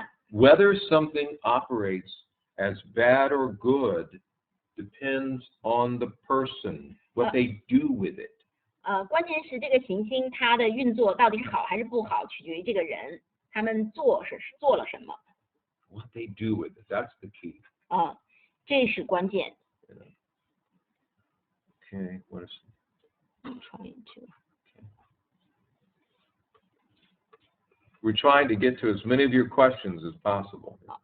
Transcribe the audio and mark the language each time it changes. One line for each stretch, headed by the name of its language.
English: Whether something operates as bad or good depends on the person, what they do with it.
Chinese: 关键是这个行星它的运作到底是好还是不好，取决于这个人他们做了什么。
English: What they do with it, that's the key.
Chinese: 这是关键。
English: Okay, what is I'm trying to. We're trying to get to as many of your questions as possible.